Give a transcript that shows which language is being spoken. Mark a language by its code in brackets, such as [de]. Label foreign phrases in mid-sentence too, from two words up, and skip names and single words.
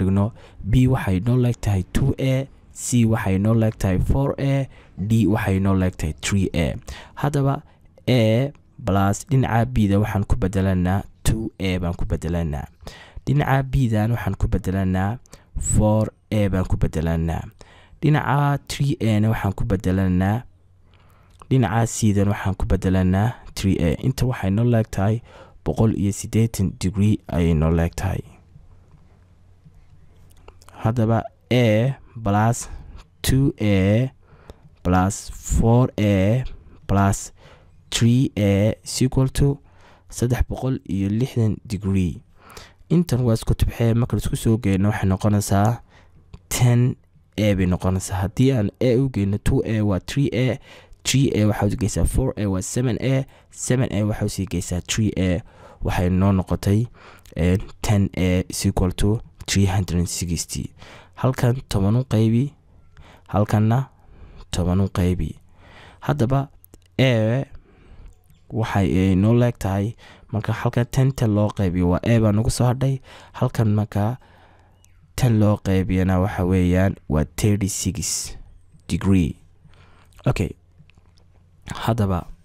[so] dhigno b waxay noo leegtahay 2a c waxay noo leegtahay 4a d waxay noo leegtahay 3a hadaba a plus dhinaca b da waxaan ku bedelanaa 2a baan ku bedelanaa dhinaca b dan waxaan ku bedelanaa 4a baan ku bedelanaa dhinaca 3a na waxaan ku bedelanaa dhinaca c dan waxaan ku bedelanaa 3a inta waxay noo leegtahay 180 degree ayay noo leegtahay hadaba [en] a plus 2a plus 4a plus 3a is equal to 360 degree [so] intan waa isku tibxee marka isku soo geeyno waxay noqonaysaa 10a bay noqonaysaa haddii aan a u geyno 2a waa 3a 3a waxaa u geysaa 4a waa 7a 7a waxaa u sii geysaa 3a waxay noo noqotay 10a is [en] equal to [so] 360 halkan 10 u qaybi halkanna 10 u qaybi hadaba a waxay noo leegtahay marka halka 10 loo qaybiyo waa a baa nagu soo hadhay halkan marka 10 loo qaybiyana waxa weeyaan waa 36 degree okay hadaba